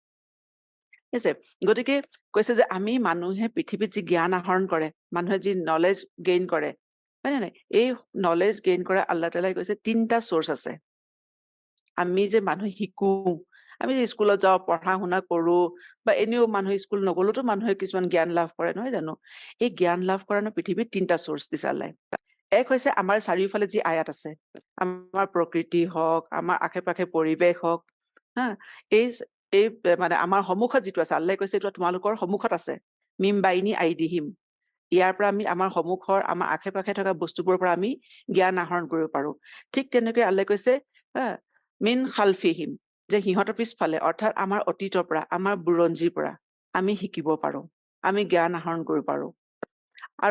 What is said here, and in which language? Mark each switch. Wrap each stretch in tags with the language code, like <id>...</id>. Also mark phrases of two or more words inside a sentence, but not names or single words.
<as>আছে গতিকে কৈছে যে আমি মানুহে পৃথিৱীত যি জ্ঞান আহৰণ কৰে মানুহে যি</as> <en>knowledge gain</en> <as>কৰে হয় না এই</as> <en>knowledge gain</en> <as>কৰা আল্লাহ তাআলাই কৈছে তিনটা সোর্স আছে আমি যে মানুহ শিকো আমি যে স্কুলত যাওঁ পঢ়া শুনা কৰো বা এনেও মানুহ স্কুল নগলতো মানুহে কিছুমান জ্ঞান লাভ কৰে নহয় জানো এই জ্ঞান লাভ কৰাৰ পৃথিৱীত তিনটা সোর্স দিছে আল্লাহে এক হৈছে আমাৰ চাৰিওফালে যি আয়াত আছে আমাৰ প্ৰকৃতি হওক আমাৰ আশে-পাশে পৰিবেশ হওক এই এই মানে আমাৰ সন্মুখত যেটো আছে আল্লাহে কৈছে এটো তোমালোকৰ সন্মুখত আছে</as> <ar>من بين أيديهم</ar> <as>ইয়াৰ পৰা আমি আমাৰ সন্মুখৰ আমাৰ আশে-পাশে থকা বস্তুবোৰৰ পৰা আমি জ্ঞান আহৰণ কৰিব পাৰো ঠিক তেনেকৈ আল্লাহে কৈছে</as> <ar>من خلفهم</ar> <as>যে হিহঁতৰ পিছফালে অৰ্থাৎ আমাৰ অতীতৰ পৰা আমাৰ বুৰঞ্জীৰ পৰা আমি শিকিব পাৰো আমি জ্ঞান আহৰণ কৰিব পাৰো আৰু</as>